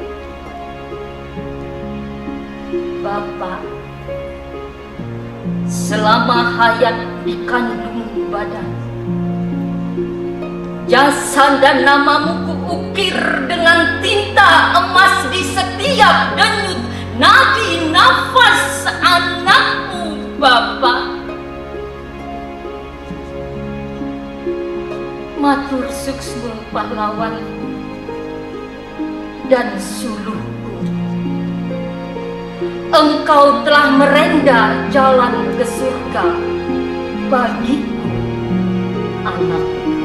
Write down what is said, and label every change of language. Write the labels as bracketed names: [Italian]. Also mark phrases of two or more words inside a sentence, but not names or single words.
[Indonesian] Bapa, selama hayat dikandung badan, jasa dan namamu kuukir dengan tinta emas di setiap denyut nadi nafas anakmu, Bapa. [Balinese] Matur suksma [Indonesian] pahlawanku dan suluhku. Engkau telah merenda jalan ke surga bagiku, anakku.